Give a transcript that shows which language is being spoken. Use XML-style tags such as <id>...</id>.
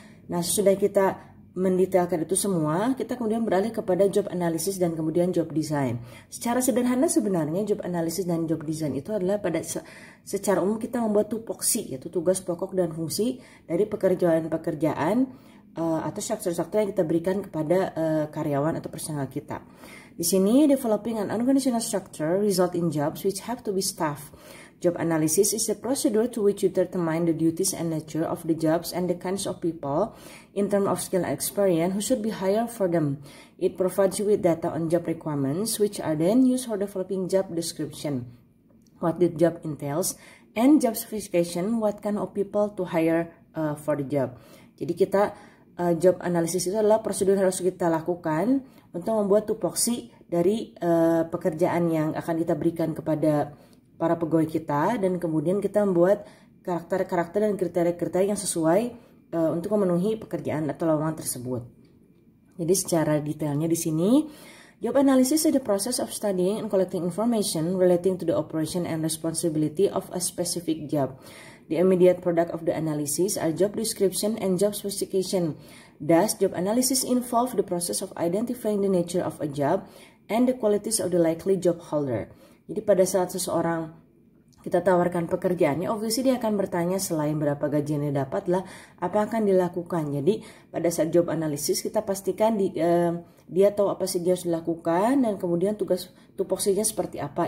<id>Nah, sesudah kita mendetailkan itu semua, kita kemudian beralih kepada job analysis dan kemudian job design. Secara sederhana sebenarnya job analysis dan job design itu adalah pada secara umum kita membuat tupoksi, yaitu tugas pokok dan fungsi dari pekerjaan-pekerjaan atau struktur-struktur yang kita berikan kepada karyawan atau personal kita.</id> <en>Di sini, developing an organizational structure result in jobs which have to be staffed. Job analysis is a procedure to which you determine the duties and nature of the jobs and the kinds of people in terms of skill and experience who should be hired for them. It provides you with data on job requirements which are then used for developing job description, what the job entails, and job specification, what kind of people to hire for the job.</en> <id>Jadi kita job analysis itu adalah prosedur yang harus kita lakukan untuk membuat tupoksi dari pekerjaan yang akan kita berikan kepada para pegawai kita, dan kemudian kita membuat karakter-karakter dan kriteria-kriteria yang sesuai untuk memenuhi pekerjaan atau lowongan tersebut.</id> <en>Jadi secara detailnya di sini, job analysis is the process of studying and collecting information relating to the operation and responsibility of a specific job. The immediate product of the analysis are job description and job specification. Thus, job analysis involve the process of identifying the nature of a job and the qualities of the likely job holder.</en> <id>Jadi pada saat seseorang kita tawarkan pekerjaannya, obviously dia akan bertanya selain berapa gaji yang dia dapat lah, apa akan dilakukan. Jadi pada saat job analysis kita pastikan dia tahu apa saja harus dilakukan dan kemudian tugas tupoksinya seperti apa.</id>